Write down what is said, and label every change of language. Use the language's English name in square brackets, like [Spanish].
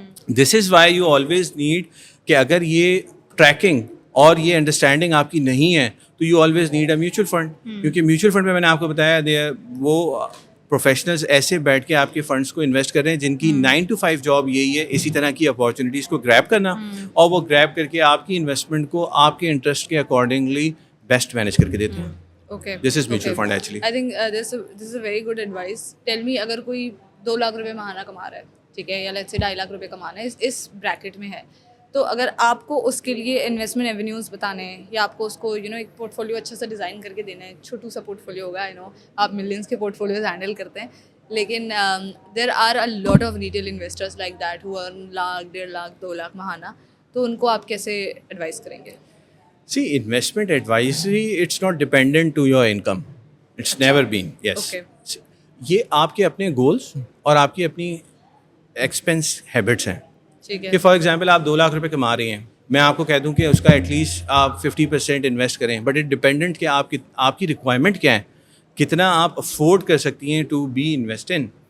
[English] this is why you always need [Urdu] کہ اگر یہ ٹریکنگ اور یہ انڈرسٹینڈنگ آپ کی نہیں ہے تو [English] You always need a mutual fund. [Urdu] کیونکہ میوچل فنڈ میں نے آپ کو بتایا وہ پروفیشنلز ایسے بیٹھ کے آپ کے فنڈس کو انویسٹ کر رہے ہیں جن کی 9 to 5 جاب یہی ہے, اسی طرح کی اپارچونیٹیز کو گریب کرنا, اور وہ گریب کر کے آپ کی انویسٹمنٹ کو آپ کے انٹرسٹ کے اکارڈنگلی بیسٹ مینیج کر کے دیتے ہیں. [English] Okay. This is mutual fund actually. I think this is a very good advice. Tell me, [Urdu] اگر کوئی 2 لاکھ روپے ماہانہ کما رہا ہے, ٹھیک ہے, یا لیٹس سے 2.5 لاکھ روپے کمانا ہے, اس بریکٹ میں ہے, تو اگر آپ کو اس کے لیے انویسٹمنٹ ایونیوز بتانے ہیں یا آپ کو اس کو ایک پورٹ فولیو اچھا سا ڈیزائن کر کے دینا ہے, چھوٹو سا پورٹ فولیو ہوگا, آپ ملینس کے پورٹ فولیوز ہینڈل کرتے ہیں, لیکن [English] there are a lot of retail investors like that who earn [Urdu] 1 لاکھ 1.5 لاکھ 2 لاکھ ماہانہ, تو ان کو آپ کیسے ایڈوائز کریں گے؟ [English] See, investment advisory, it's not dependent to your income. It's never been. Yes. Okay. [Urdu] یہ آپ کے اپنے گولس اور آپ کی اپنی ایکسپینس ہیبٹس ہیں. ٹھیک ہے, کہ فار ایگزامپل آپ 2 لاکھ روپے کما رہی ہیں, میں آپ کو کہہ دوں کہ اس کا ایٹ لیسٹ آپ 50% انویسٹ کریں, [English] but it dependent [Urdu] کہ آپ کی ریکوائرمنٹ کیا ہے, کتنا آپ افورڈ کر سکتی ہیں [English] To be invest in.